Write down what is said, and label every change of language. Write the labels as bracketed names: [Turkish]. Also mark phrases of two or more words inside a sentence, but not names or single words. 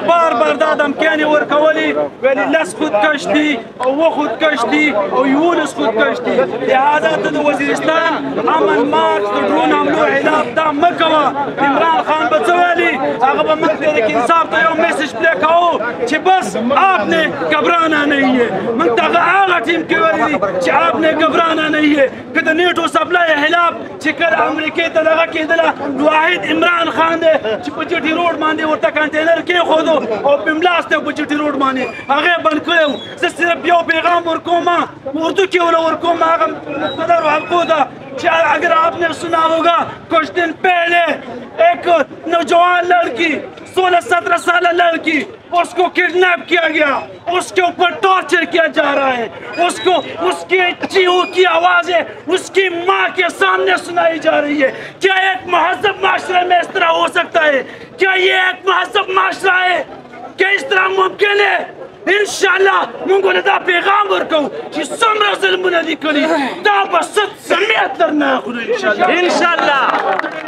[Pashto] بار بار دا دمکیانې ورکولې ویلې لس خودکش دي او اووه خودکش دي او 11 خودکش دي لهذا ته د وزیرستان امن مارچ د ډرون حملو اعلان دا مه کوه عمران خان به څه ویلي هغه به موږ تحریک انصاف ته یو میسج پلی کوو چې بس [Urdu] آپ نے گھبرانا نہیں ہے [Pashto] موږ ته هغه ټیم کې ویلي چې [Urdu] آپ نے گھبرانا نہیں ہے [Pashto] که د نیټو سپلای خلاف چې کله امریکې ته دغه کېدله واحد عمران خان دی چې په جټي روډ باندې ورته کنټینر کېښودو او بملاس دی په جټي روډ باندې هغې بند کړی زه صرف یو پیغام ورکوم اردو کې وله ورکوم هغه مقدرو حلقو ته [Urdu] چې اگر آپ نے سنا ہوگا کچھ دن پہلے ایک نوجوان لڑکی 16-17 سالہ لڑکی اس کو کڈنیپ کیا گیا اس کے اوپر ٹارچر کیا جا رہا ہے اس کو اس کی چیخوں کی آوازیں اس کی ماں کے سامنے سنائی جا رہی ہے کیا ایک مہذب معاشرے میں اس طرح ہو سکتا ہے کیا یہ ایک مہذب معاشرہ ہے کیا اس طرح ممکن ہے انشاءاللہ [Pashto] موږ دا پیغام ورکو چې څومره ظلمونه دي کړي دا به 100 نه اخلو [Urdu] انشاءالله